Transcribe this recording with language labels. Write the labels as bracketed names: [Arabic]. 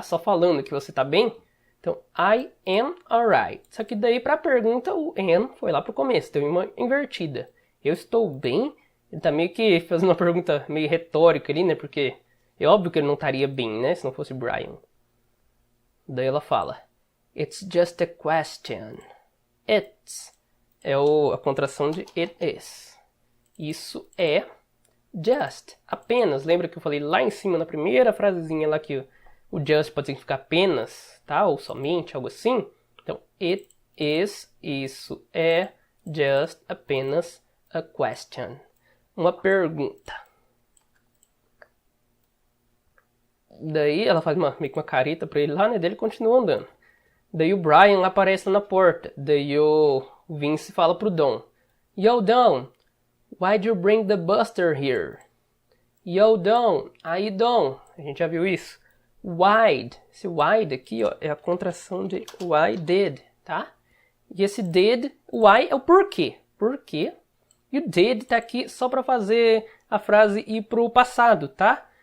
[Portuguese] Só falando que você está bem. Então, [English] I am alright. [Portuguese] Só que daí para a pergunta, o am foi lá para o começo. Deu uma invertida. Eu estou bem? Ele tá meio que fazendo uma pergunta meio retórica ali, né? Porque é óbvio que ele não estaria bem, né? Se não fosse Brian. Daí ela fala, [English] it's just a question. [Portuguese] It's é a contração de [English] it is. [Portuguese] Isso é just, apenas. Lembra que eu falei lá em cima, na primeira frasezinha lá, que o just pode significar apenas, tá? Ou somente, algo assim. Então, it is, isso é just, apenas [English] a question. [Portuguese] Uma pergunta. Daí ela faz meio que uma careta pra ele lá, né? Daí ele continua andando. Daí o Brian lá aparece na porta. Daí o Vince fala pro Dom. [English] Yo, Dom, why'd you bring the Buster here? [Portuguese] Yo, Dom, aí Dom, a gente já viu isso. Why'd, esse why'd aqui, ó, é a contração de [English] why did, [Portuguese] tá? E esse did, why é o porquê. Por quê? E o did tá aqui só para fazer a frase ir pro passado, tá?